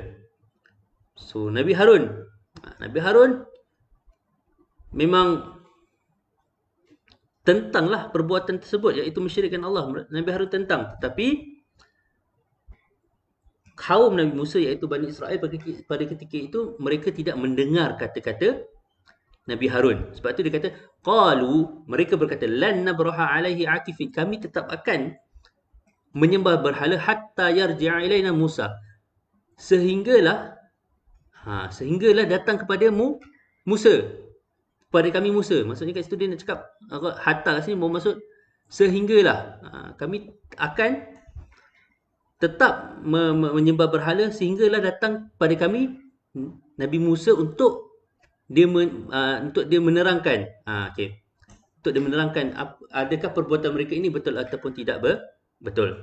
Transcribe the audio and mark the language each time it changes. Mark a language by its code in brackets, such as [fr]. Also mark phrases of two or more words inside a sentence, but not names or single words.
[ms] So Nabi Harun memang tentanglah perbuatan tersebut, iaitu mensyirikkan Allah. Nabi Harun tentang, tetapi kaum Nabi Musa, iaitu Bani Israel pada ketika itu, mereka tidak mendengar kata-kata Nabi Harun. Sebab tu dia kata, qalu, mereka berkata, [ar] لن نبرح عليه عاكفين, [ms] kami tetap akan menyembah berhala [ar] حتى يرجع إلينا موسى, [ms] sehinggalah datang kepadamu Musa, pada kami Musa. Maksudnya kat situ dia nak cakap hatta kat sini bermaksud sehinggalah kami akan tetap menyembah berhala sehinggalah datang pada kami Nabi Musa untuk dia menerangkan untuk dia menerangkan adakah perbuatan mereka ini betul ataupun tidak betul.